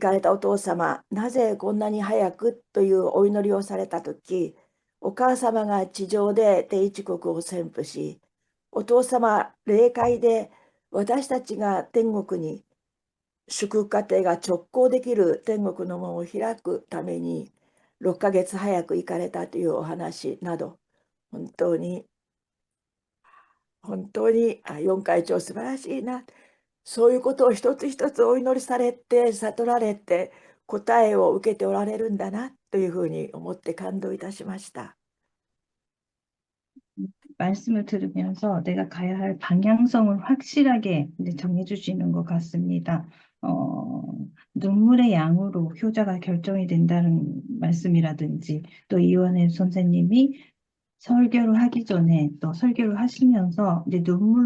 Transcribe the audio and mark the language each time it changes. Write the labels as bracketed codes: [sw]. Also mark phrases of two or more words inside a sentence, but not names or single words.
[ja] かれたお父様、なぜこんなに早くというお祈りをされたとき、お母様が地上で定一国を宣布し、お父様、霊界で私たちが天国に祝福家庭が直行できる天国の門を開くために6ヶ月早く行かれたというお話など、本当に四会長素晴らしいな。そういうことを一つ一つお祈りされて、悟られて、答えを受けておられるんだなというふうに思って感動いたしました。 [ko] 말씀을 들으면서 내가 가야 할 방향성을 확실하게 이제 정해주시는 것 같습니다. 눈물의 양으로 효자가 결정이 된다는 말씀이라든지 또 이원혜 선생님이 설교를 하기 전에 또 설교를 하시면서 이제 눈물로